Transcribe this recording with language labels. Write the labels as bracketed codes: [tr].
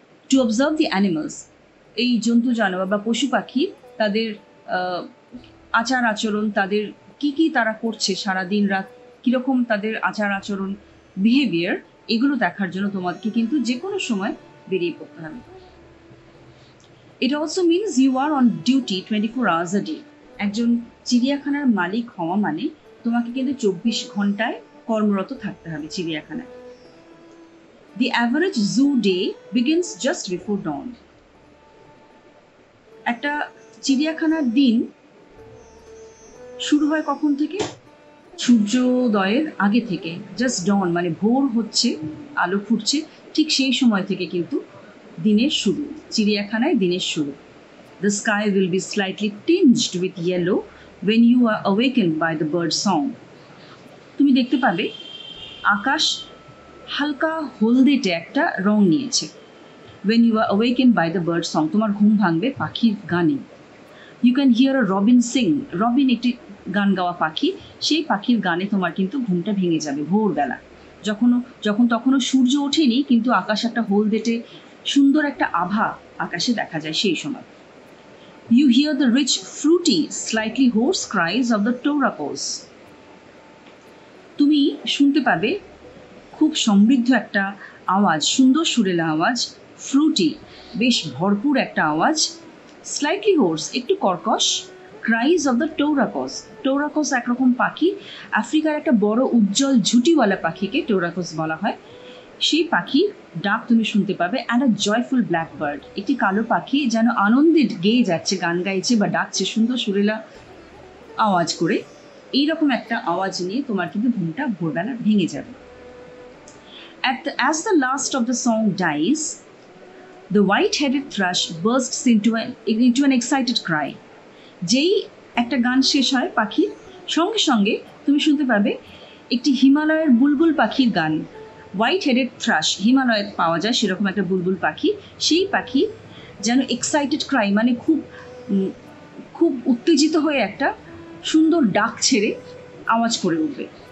[en] to observe the animals, [bn] এই জন্তু জানোয়ার বা পশু পাখি তাদের আচার আচরণ, তাদের কি তারা করছে সারাদিন রাত, কীরকম তাদের আচার আচরণ, বিহেভিয়ার, এগুলো দেখার জন্য তোমাকে কিন্তু যে কোনো সময় বেরিয়ে পড়তে হবে। [en] It also means you are on duty 24 hours a day। [bn] একজন চিড়িয়াখানার মালিক হওয়া মানে তোমাকে কিন্তু 24 ঘন্টায় কর্মরত থাকতে হবে চিড়িয়াখানায়। [en] The average zoo day begins just before dawn। [bn] একটা চিড়িয়াখানার দিন শুরু হয় কখন থেকে? সূর্যোদয়ের আগে থেকে। জাস্ট ডন মানে ভোর হচ্ছে, আলো ফুটছে, ঠিক সেই সময় থেকে কিন্তু দিনের শুরু, চিড়িয়াখানায় দিনের শুরু। [en] The sky will be slightly tinged with yellow when you are awakened by the bird song। [bn] তুমি দেখতে পাবে আকাশ হালকা হলদেটে একটা রং নিয়েছে। [en] When you are awakened by the bird song, [bn] তোমার ঘুম ভাঙবে পাখির গানে। [en] You can hear a robin sing। [bn] Robin একটি গান গাওয়া পাখি, সেই পাখির গানে তোমার কিন্তু ঘুমটা ভেঙে যাবে ভোরবেলা। যখন তখনও সূর্য ওঠেনি, কিন্তু আকাশ একটা হলদেটে সুন্দর একটা আভা আকাশে দেখা যায় সেই সময়। [en] You hear the rich, fruity, slightly hoarse cries of the toracos। [bn] তুমি শুনতে পাবে খুব সমৃদ্ধ একটা আওয়াজ, সুন্দর সুরেলা আওয়াজ, ফ্রুটি বেশ ভরপুর একটা আওয়াজ, স্লাইটলি হোর্স একটু কর্কশ, [en] Cries of the turacos. [bn] টোরাকস একরকম পাখি, আফ্রিকার একটা বড় উজ্জ্বল ঝুঁটিওয়ালা পাখিকে টোরাকস বলা হয়। সেই পাখির ডাক তুমি শুনতে পাবে। [en] and a joyful black bird, [bn] একটি কালো পাখি যেন আনন্দে গেয়ে যাচ্ছে, গান গাইছে বা ডাকছে সুন্দর সুরেলা আওয়াজ করে। এইরকম একটা আওয়াজ নিয়ে তোমার কিন্তু ঘুমটা ভোরবেলা ভেঙে যাবে। [en] As the last of the song dies, the white-headed thrush bursts into an excited cry। [bn] যেই একটা গান শেষ হয় পাখির, সঙ্গে সঙ্গে তুমি শুনতে পাবে একটি হিমালয়ের বুলবুল পাখির গান। হোয়াইট হেডেড থ্রাশ হিমালয়ে পাওয়া যায় সেরকম একটা বুলবুল পাখি, সেই পাখি যেন এক্সাইটেড ক্রাই মানে খুব উত্তেজিত হয়ে একটা সুন্দর ডাক ছেড়ে আওয়াজ করে উঠবে।